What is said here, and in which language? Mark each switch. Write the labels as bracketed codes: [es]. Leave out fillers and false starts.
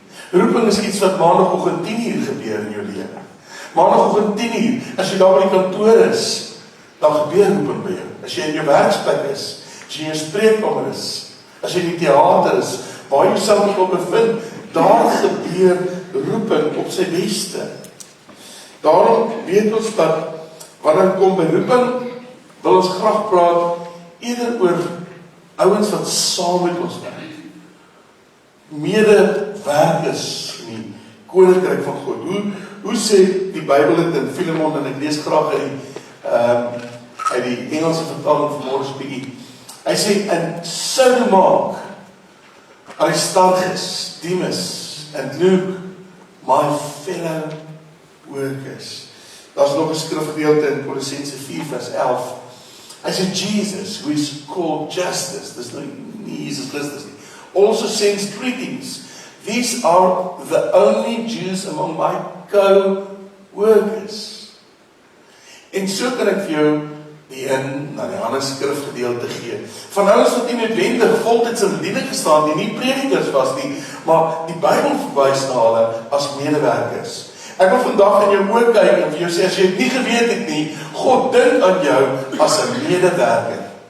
[af] Roeping is iets wat maandagooggend 10:00 gebeur in jou lewe. Maandagooggend 10:00, as jy daar by die kantoor is, dan gebeur roeping by jou. As jy in jou werksplek is, as jy in jou spreekkamer is, as jy in die teater is, waar jy jouself ook bevind, daar gebeur roeping op sy beste. Daarom weet ons dat, wanneer het kom by roeping, wil ons graag praat, eerder oor ouens wat saam met ons werk. Medewerkers in die koninkryk van God. Hoe sê die Bybel dit in Filemon, en ek lees graag uit die Engelse vertaling vanmôre so bietjie. Hy sê, [en] and so maak Aristarchus, Demas, and Luke, my fellow workers. [af] Daar's nog 'n skrifgedeelte in Kolossense 4 vers 11. Hy sê, Jesus, [en] who is called Justice, [af] dis nou nie Jesus Christus nie, [en] also sends greetings. These are the only Jews among my co-workers. [af] En so kan ek vir jou die na die ander skrifgedeelte gee. Van ouens wat nie noodwendig voltyds in bediening gestaan nie, nie predikers was nie, maar die Bybel verwys na hulle as medewerkers. Ek wil vandag in jou oë kyk en vir jou sê, as jy het nie geweet het nie, God dink aan jou as 'n medewerker.